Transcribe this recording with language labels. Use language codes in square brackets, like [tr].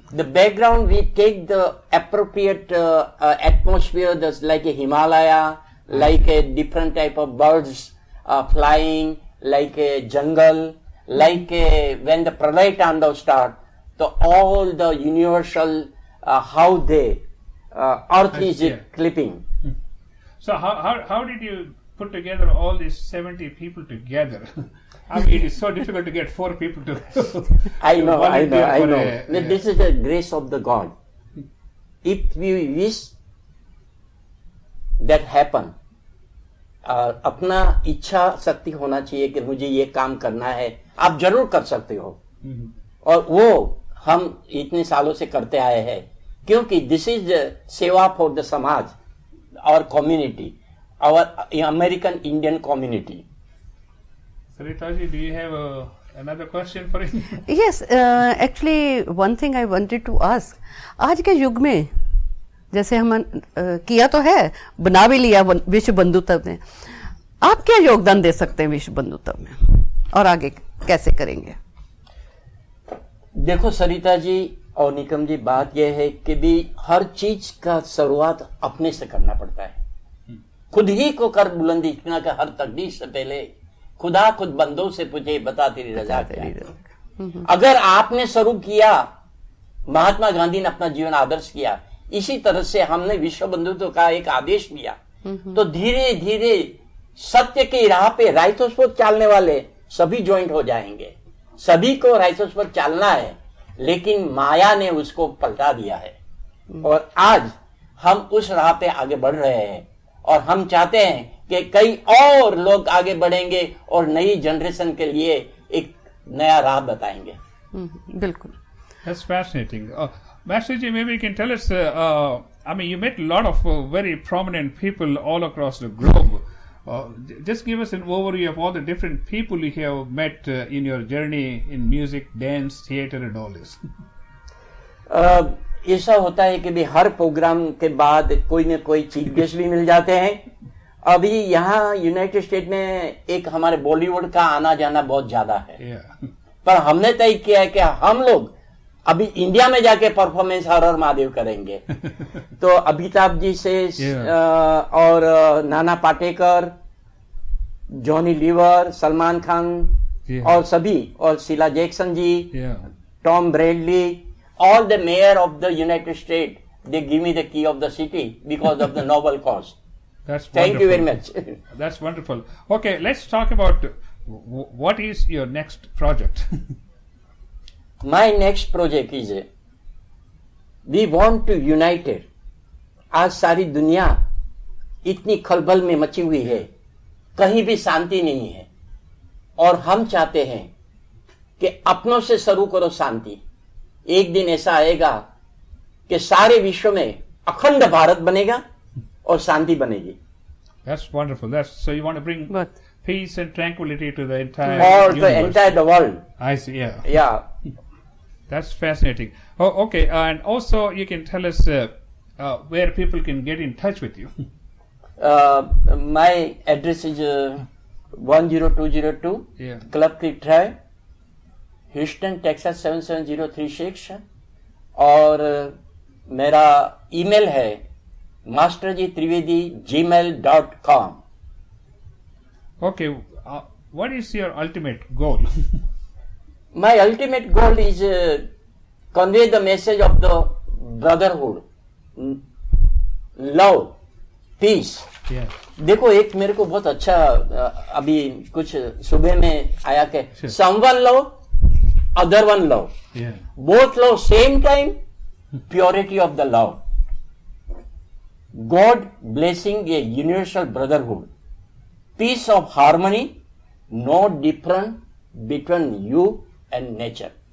[en] The background, we take the appropriate atmosphere, that's like a Himalaya, like a different type of birds flying, like a jungle, like when the Pralay Tandav start, so all the universal, how the earth is clipping. So how did you put together all these 70 people together? I mean, it is so difficult to get 4 people to. I know. This is the grace of the God. If we wish that happen, [hi] अपना इच्छा शक्ति होना चाहिए कि मुझे ये काम करना है, आप जरूर कर सकते हो. और वो हम इतने सालों से करते आए हैं, क्योंकि [en] This is सेवा for the समाज, our community, our American Indian community. Saritaji, do you have another question for him? Yes, actually one thing I wanted to ask. [hi] आज के युग में जैसे हम किया तो है, बना भी लिया विश्व बंधुत्व ने, आप क्या योगदान दे सकते हैं विश्व बंधुत्व में और आगे कैसे करेंगे? देखो सरिता जी और निकम जी, बात यह है कि भी हर चीज का शुरुआत अपने से करना पड़ता है. खुद ही को कर बुलंदी इतना कि हर तकदीर से पहले खुदा खुद बंदों से पूछे बता तेरी रजा क्या है. अगर आपने शुरू किया, महात्मा गांधी ने अपना जीवन आदर्श किया, इसी तरह से हमने विश्व बंधुत्व का एक आदेश दिया, तो धीरे धीरे सत्य की राह पे राइटोस पर चलने वाले सभी ज्वाइंट हो जाएंगे. सभी को राइटोस पर चलना है, लेकिन माया ने उसको पलटा दिया है. और आज हम उस राह पे आगे बढ़ रहे हैं, और हम चाहते हैं कि कई और लोग आगे बढ़ेंगे और नई जनरेशन के लिए एक नया राह बताएंगे. बिल्कुल. [en] That's fascinating. Master Ji, maybe you can tell us, I mean, you met a lot of very prominent people all across the globe. Just give us an overview of all the different people you have met in your journey in music, dance, theater and all this. [hi] ऐसा होता है कि भी हर programme के बाद कोई न कोई चीफ गेस्ट भी मिल जाते हैं. अभी यहाँ यूनाइटेड स्टेट में एक हमारे बॉलीवुड का आना जाना बहुत ज्यादा है. पर हमने तय किया है कि हम लोग अभी इंडिया में जाके परफॉर्मेंस हर हर महादेव करेंगे. तो अमिताभ जी से और नाना पाटेकर, जॉनी लीवर, सलमान खान और सभी, और Sheila Jackson ji, Tom Bradley, [en] all the mayor of the United States, they give me the key of the city because of the noble cause. That's Thank you very much. That's wonderful. Okay, let's talk about what is your next project. My next project is we want to unite it. [hi] आज सारी दुनिया इतनी खलबल में मची हुई है, कहीं भी शांति नहीं है, और हम चाहते हैं कि अपनों से शुरू करो शांति. एक दिन ऐसा आएगा कि सारे विश्व में अखंड भारत बनेगा और शांति बनेगी. [en] That's wonderful. So you want to bring But peace and tranquility to the entire Or the universe. entire world. I see. Yeah. Yeah. That's fascinating. Oh, okay. And also, you can tell us where people can get in touch with you. My address is 10202 Yeah. Club Creek Drive, Houston, Texas 77036 [hi] और मेरा email है [en] masterjitrivedi@gmail.com. Okay. What is your ultimate goal? My ultimate goal is convey the message of the brotherhood, love, peace. Yeah. [hi] देखो एक मेरे को बहुत अच्छा अभी कुछ सुबह में आया के [en] Sure. someone love, other one love, Yeah. both love same time, purity of the love. God blessing a universal brotherhood, peace of harmony, no difference between you and nature.